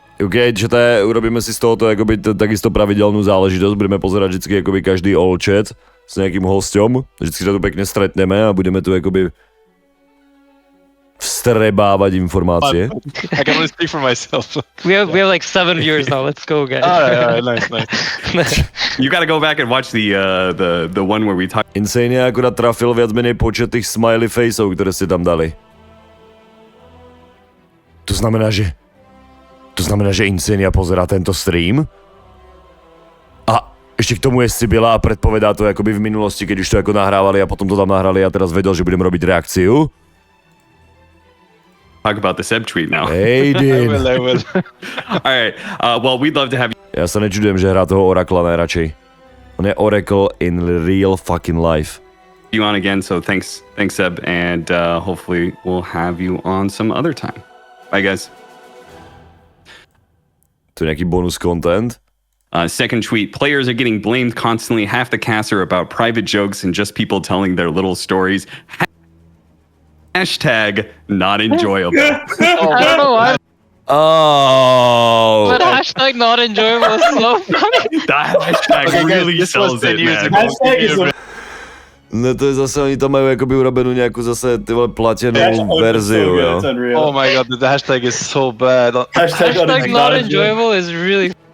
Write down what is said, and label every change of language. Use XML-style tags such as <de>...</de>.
<sk>OK, čete, urobíme si z tohoto akoby takisto pravidelnú záležitosť, budeme pozerať vždycky akoby každý all chat s nejakým hosťom, vždycky sa tu pekne stretneme a budeme tu akoby vstrebávať informácie.</sk> <en>I can only speak for myself. We have like 7 viewers now. Let's go, guys. All right, nice. You gotta go back and watch the one where we talk.</en> <sk>Insan1a akurát trafil viac menej počet tých smiley faceov, ktoré ste tam dali. To znamená, že Insan1a pozerá tento stream? A ešte k tomu je Sibila a predpovedá to akoby v minulosti, keď už to ako nahrávali a potom to tam nahrali a teraz vedel, že budem robiť reakciu?</sk> <en>talk about the Seb tweet now. Aiden. I will. All right. Well, we'd love to have</en> <sk>Já sa nečudujem, že hrá toho Oracla najradšej. On je Oracle</sk> <en>in real fucking life. you on again. So thanks, Seb, and hopefully we'll have you on some other time. Bye, guys.</en> <cs>To je nějaký bonus content.</cs> <en>Second tweet, players are getting blamed constantly. Half the casts are about private jokes and just people telling their little stories. Hashtag not enjoyable. I don't know why, Oh. but hashtag not enjoyable is so funny. That hashtag really sells it, man.</en> <sk>No to je zase, oni tam majú akoby urobenú nejakú zase ty vole platenú verziu, jo.</sk> <en>Oh my god, the hashtag is so bad. Hashtag not enjoyable is really</en>